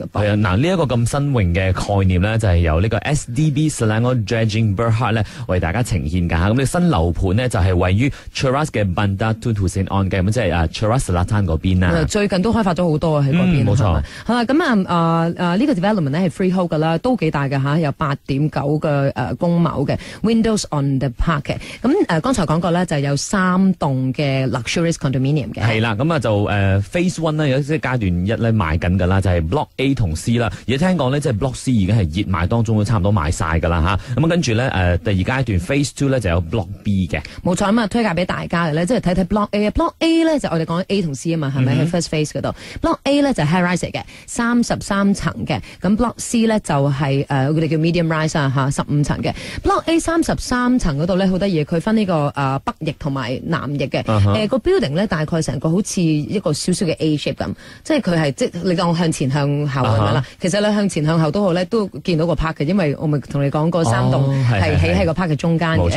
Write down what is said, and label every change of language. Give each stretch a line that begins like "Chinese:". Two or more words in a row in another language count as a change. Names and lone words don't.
Cantonese: 係啊，嗱，呢一個咁新穎嘅概念咧，就係由呢個 SDB Selangor Dredging Berhad 咧為大家呈現㗎嚇。咁呢新樓盤呢，就係位於 Cheras 嘅 Bandar Tun Hussein On 嘅，咁即係Cheras Selatan 嗰邊啦。最近都開發咗好多喺嗰邊。冇錯。好啦，咁呢個 development 咧係 freehold 㗎啦，都幾大㗎嚇，有8.9嘅公畝嘅 Windows on the Park 嘅。咁剛才講過咧，就係有3棟嘅
English: luxurious condominium
Cantonese: 嘅。係啦，咁啊就
English: phase one
Cantonese: 呢，有即係階段1咧賣緊㗎啦，就係 block A 同 C 啦。而家聽講呢，即係 block C 已經係熱賣當中，都差唔多賣晒㗎啦嚇。咁跟住咧第二階段
English: phase two
Cantonese: 咧就有 block B 嘅。冇錯，咁啊推介俾大家嘅咧，即係睇睇 block A 啊。block A 咧就我哋講 A 同 C 啊嘛，係咪喺
English: first phase
Cantonese: 嗰度？block A 咧就係
English: high rise
Cantonese: 嘅，33層嘅。咁 block C 咧就係佢哋叫
English: medium rise
Cantonese: 啊嚇，15層嘅。block A 33層嗰度咧好得意，佢分呢個北翼同埋南翼嘅。個 building 咧大概成個好似一個少少嘅 A shape 咁，即係佢係即係你當向前向後咁樣啦。其實你向前向後都好咧，都見到個 park 嘅，因為我咪同你講過3棟係起喺個 park 嘅中間嘅。